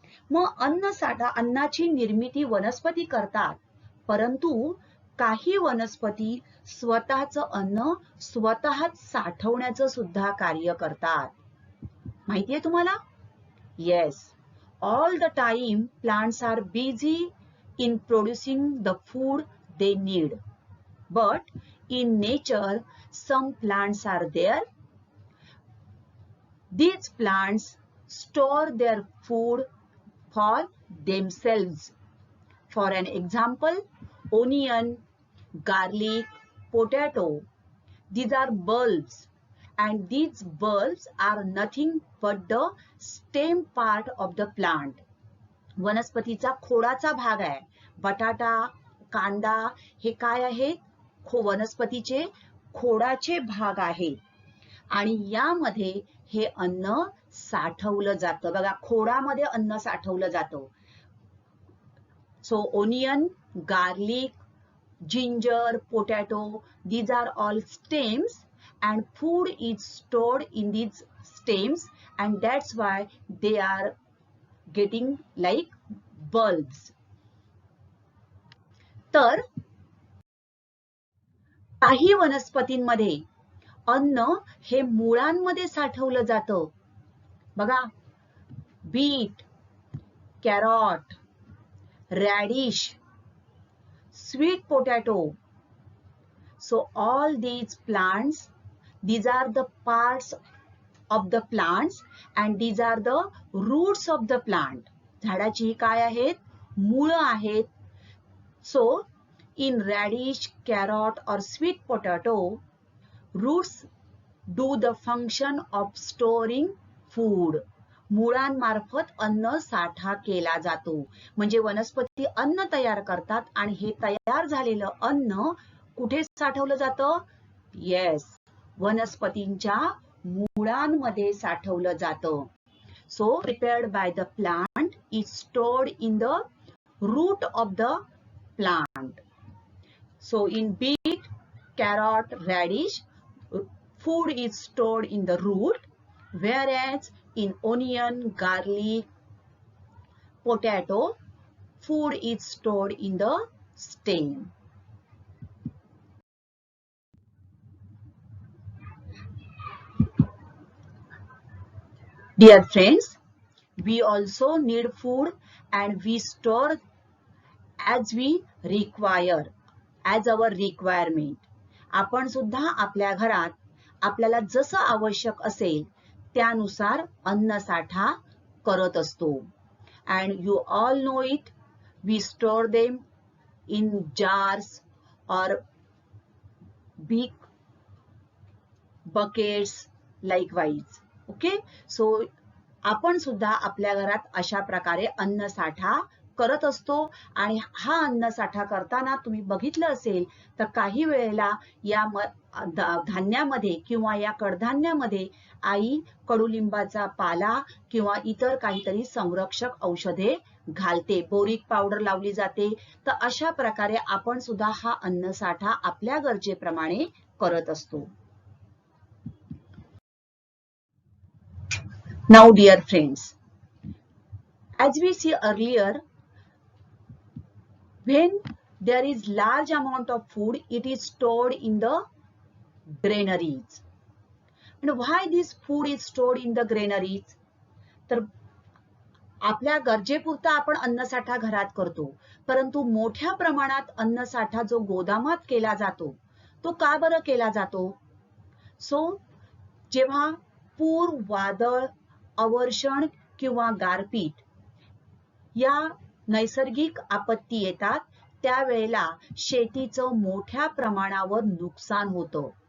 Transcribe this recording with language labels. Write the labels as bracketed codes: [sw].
[mr] मग अन्नाची निर्मिती वनस्पती करतात, परंतु काही वनस्पती स्वतःचं अन्न स्वतःच साठवण्याचं सुद्धा कार्य करतात. माहितीये तुम्हाला? [en] Yes, all the time plants are busy in producing the food they need. But in nature, some plants are there. These plants store their food for themselves. For an example, onion, garlic, potato. These are bulbs, and these bulbs are nothing but the stem part of the plant. [mr] वनस्पतीचा खोडाचा भाग आहे. बटाटा, कांदा हे काय आहेत? वनस्पतीचे खोडाचे भाग आहेत आणि यामध्ये हे अन्न साठवलं जातं. बघा खोडामध्ये अन्न साठवलं जातं. [en] So onion, garlic, ginger, potato, these are all stems and food is stored in these stems and that's why they are getting like bulbs. [mr] तर काही वनस्पतींमध्ये अन्न हे मुळांमध्ये साठवलं जातं. बघा bit, कॅरॉट, radish, sweet potato. [en] So all these plants, these are the parts of the plants and these are the roots of the plant. [mr] झाडाची काय आहेत? मुळं आहेत. [en] So in radish, carrot or sweet potato, roots do the function of storing food. [mr] मुळांमार्फत अन्न साठा केला जातो. म्हणजे वनस्पती अन्न तयार करतात आणि हे तयार झालेलं अन्न कुठे साठवलं जातं? येस, वनस्पतींच्या मुळांमध्ये साठवलं जातं. [en] So prepared by the plant is stored in the root of the plant. So in beet, carrot, radish, food is stored in the root, whereas in onion, garlic, potato, food is stored in the stem. Dear friends, we also need food and we store as we require, as our requirement. [mr] आपण सुद्धा आपल्या घरात आपल्याला जसं आवश्यक असेल त्यानुसार अन्न साठा करत असतो. [en] And you all know it, we store them in jars or big buckets likewise. [mr] Okay, so आपण सुद्धा आपल्या घरात अशा प्रकारे अन्न साठा करत असतो आणि हा अन्न साठा करताना तुम्ही बघितलं असेल तर काही वेळेला या धान्यामध्ये किंवा या कडधान्यामध्ये आई कडुलिंबाचा पाला किंवा इतर काहीतरी संरक्षक औषधे घालते, बोरिक पावडर लावली जाते. तर अशा प्रकारे आपण सुद्धा हा अन्न साठा आपल्या गरजेप्रमाणे करत असतो. [en] Now dear friends, as we see earlier, when there is large amount of food, it is stored in the granaries. And why this food is stored in the granaries? [mr] तर आपल्या गरजेपुरता आपण अन्नसाठा घरात करतो, परंतु मोठ्या प्रमाणात अन्नसाठा जो गोदामात केला जातो तो का बरं केला जातो? जेव्हा पूर, वादळ, अवर्षण किंवा गारपीट या नैसर्गिक आपत्ती येतात त्यावेळेला शेतीचं मोठ्या प्रमाणावर नुकसान होतं.